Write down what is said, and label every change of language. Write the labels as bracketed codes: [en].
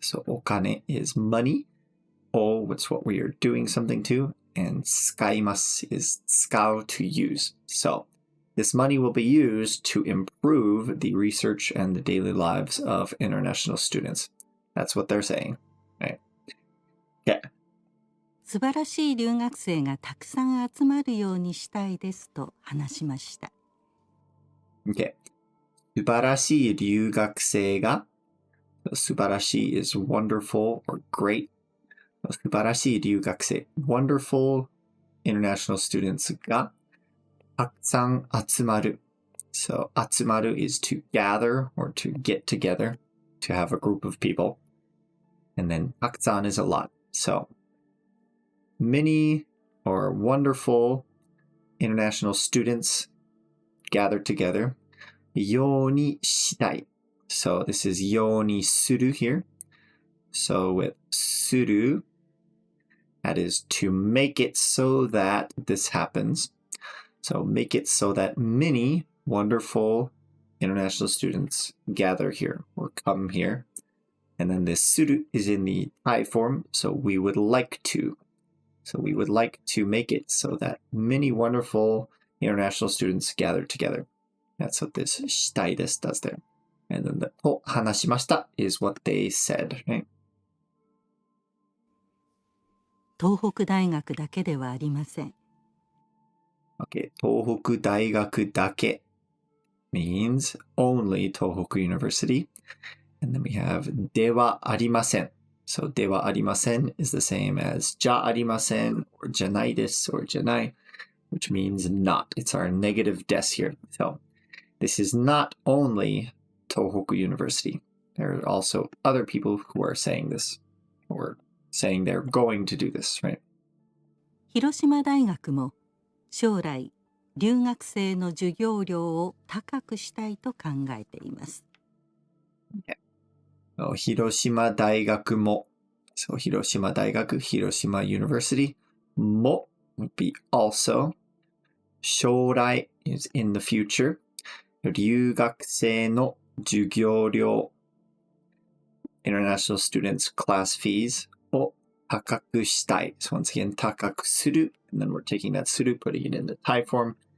[en] So お金 is money. お it's what we are doing something to. And 使います is 使う to use. So this money will be used to improve the research and the daily lives of international students. That's what they're saying. Right? Yeah. [ja] 素晴らしい留学生がたくさん集まるようにしたいですと話しました。 [en] Okay. [ja] 素晴らしい留学生が [en] 素晴らしい is wonderful or great. [ja] 素晴らしい留学生 [en] wonderful international students [ja] がたくさん集まる. [en] So 集まる is to gather or to get together, to have a group of people. And then たくさん is a lot. So many or wonderful international students gather together. [ja] ようにしたい. [en] So this is [ja] ようにする [en] here. So with する That is to make it so that this happens. So make it so that many wonderful international students gather here or come here. And then this suru is in the I form, so we would like to. So we would like to make it so that many wonderful international students gather together. That's what this [ja] したいです [en] does there. And then the [ja] と話しました [en] is what they said, right? [ja] 東北大学だけではありません。 [en] Okay, [ja] 東北大学だけ [en] means only 東北 University. And then we have [ja] ではありません. [en] So [ja] ではありません [en] is the same as [ja] じゃありません [en] or [ja] じゃないです [en] or じゃない, which means not. It's our negative des here. So this is not only Tohoku University. There are also other people who are saying this or saying they're going to do this, right? [ja] 広島大学も将来留学生の授業料を高くしたいと考えています。 [en] So, [ja] 広島大学も [en] So 広島大学 Hiroshima University も would be also 将来 is in the future [ja] 留学生の授業料 [en] International Students Class Fees [ja] を高くしたい [en] So once again 高くする and then we're taking that する putting it in the Thai form.